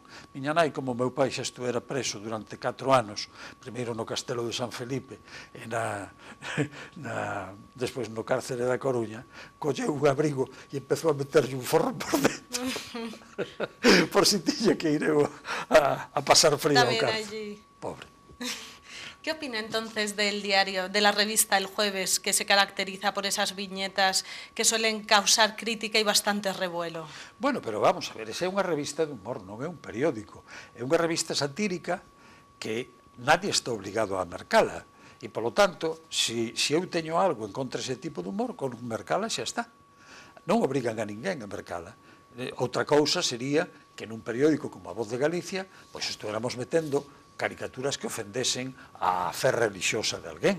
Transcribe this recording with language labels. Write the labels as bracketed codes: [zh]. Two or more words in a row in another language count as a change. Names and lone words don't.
[gl] Miña nai, como meu pai xa estuvera preso durante 4 anos, primeiro no Castelo de San Felipe e despois no cárcere da Coruña, colleu un abrigo e empezou a meterlle un forro por dentro por si tiña que ir eu a pasar frío ao cárcere. Pobre. [es] ¿Qué opina entonces del diario, de la revista El Jueves, que se caracteriza por esas viñetas que suelen causar crítica y bastante revuelo? [gl] Bueno, pero vamos a ver, esa é unha revista de humor, non é un periódico. É unha revista satírica que [es] nadie está obligado [gl] a mercala. E, polo tanto, se eu teño algo en contra ese tipo de humor, con mercala xa está. Non obrigan a ninguén a mercala. Outra cousa sería que nun periódico como A Voz de Galicia, pois estuéramos metendo caricaturas que ofendesen a fe religiosa de alguén.